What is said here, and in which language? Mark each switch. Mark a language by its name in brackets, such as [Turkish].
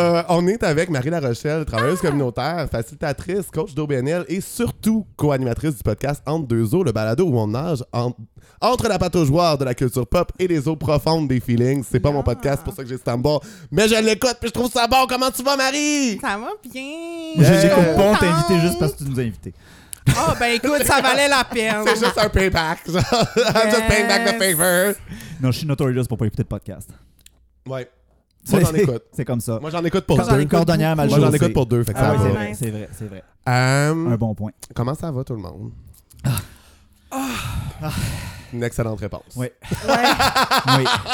[French] On est avec Marie Larochelle, travailleuse communautaire, facilitatrice, coach d'OBNL et surtout co-animatrice du podcast Entre deux eaux, le balado où on nage entre la pataugeoire de la culture pop et les eaux profondes des feelings. C'est pas mon podcast, pour ça que j'ai ce tambour. Mais je l'écoute puis je trouve ça bon. Comment tu vas, Marie? Ça va bien. Yeah. J'écoute pas, t'es invité juste parce que tu nous as invités. Ah, oh, ben écoute, ça valait la peine. C'est juste un payback. [English] I'm just paying back the favor. [French] Non, je suis notorious pour pas écouter de podcast. Ouais. Moi, j'en écoute. C'est comme ça. Moi, j'en écoute pour deux. Cordonnière mal moi, j'en écoute pour deux. Fait que ça c'est vrai. C'est vrai. C'est vrai. Un bon point. Comment ça va, tout le monde? Une excellente réponse. Oui. Oui.